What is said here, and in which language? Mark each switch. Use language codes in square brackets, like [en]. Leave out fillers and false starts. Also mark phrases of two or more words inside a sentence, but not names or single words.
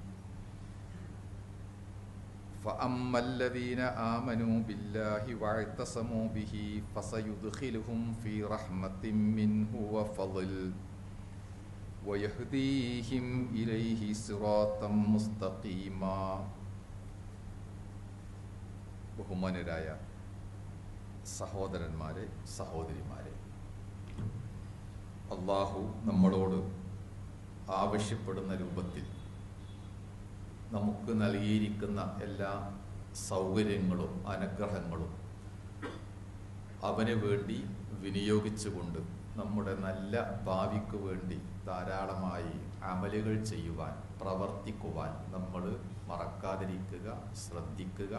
[ar] فأما الذين آمنوا بالله واعتصموا به فسيدخلهم في رحمة منه وفضل ويهديهم إليه صراطا مستقيما [ml] ബഹുമാന്യരായ സഹോദരന്മാരെ, സഹോദരിമാരെ, അള്ളാഹു നമ്മളോട് ആവശ്യപ്പെടുന്ന രൂപത്തിൽ നമുക്ക് നൽകിയിരിക്കുന്ന എല്ലാ സൗകര്യങ്ങളും അനുഗ്രഹങ്ങളും അവന് വേണ്ടി വിനിയോഗിച്ചുകൊണ്ട് നമ്മുടെ നല്ല ഭാവിക്ക് വേണ്ടി ധാരാളമായി അമലുകൾ ചെയ്യുവാൻ, പ്രവർത്തിക്കുവാൻ നമ്മൾ മറക്കാതിരിക്കുക, ശ്രദ്ധിക്കുക.